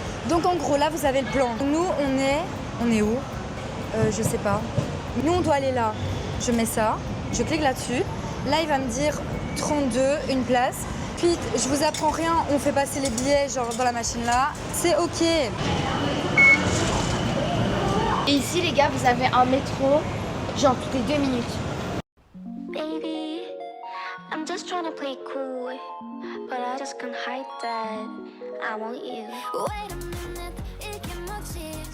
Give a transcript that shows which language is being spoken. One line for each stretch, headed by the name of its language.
French: Donc en gros là vous avez le plan. Nous on est où? Je sais pas. Nous on doit aller là. Je mets ça, je clique là-dessus Là, il va me dire 32, une place. Puis, je vous apprends rien, on fait passer les billets genre dans la machine là. C'est ok. Et ici, les gars, vous avez un métro, genre toutes les 2 minutes.
English: Baby, I'm just trying to play cool, but I just can't hide that I want you. Wait a minute,
Korean: 이게 뭐지?